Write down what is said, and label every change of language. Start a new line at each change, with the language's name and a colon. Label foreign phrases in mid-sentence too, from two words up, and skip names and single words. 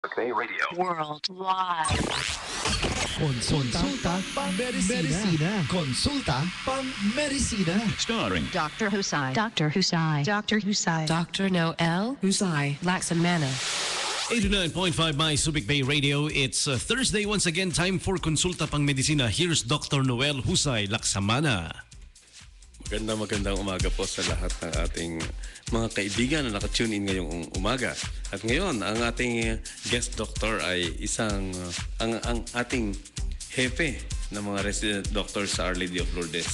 English: Bay Radio. Worldwide.
Filipino: Consulta pang-medisina. Consulta pang-medisina.
English: Starring Dr. Husai. Dr. Husai. Dr. Husai. Dr. Noel Husai. Laksamana. 89.5 My Subic Bay Radio. It's Thursday once again. Time for Konsulta Pang Medisina. Here's Dr. Noel Husay Laksamana.
Filipino: Magandang umaga po sa lahat ng ating mga kaibigan na nakatune in ngayong umaga. At ngayon, ang ating guest doctor ay ang ating hepe ng mga resident doctor sa Our Lady of Lourdes.